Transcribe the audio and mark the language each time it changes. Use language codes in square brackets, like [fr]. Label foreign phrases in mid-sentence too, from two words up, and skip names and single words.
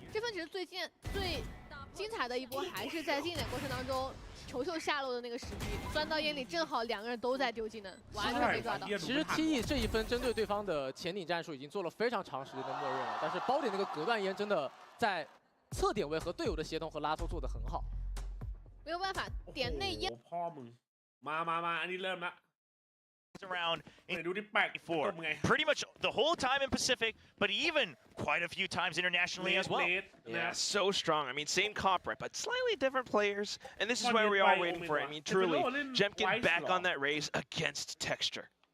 [zh] 这分其实最精彩的一波还是在竞演过程当中，球球下落的那个时机，钻到眼里正好2个人都在丢技能，完全没抓到。其实 TE 这一分针对对方的前顶战术已经做了非常长时间的默认了，但是包点那个隔断烟真的在侧点位和队友的协同和拉脱做得很好。没有办法，点内烟。 [th] มาอันนี้เริ่มละ [en] around in 4 pretty much the whole time in Pacific, but even quite a few times internationally as well. Yeah, so strong. I mean, same comp, right, but slightly different players. And this is where we are waiting for it. I mean, truly, Jemkin back on that race against Texture.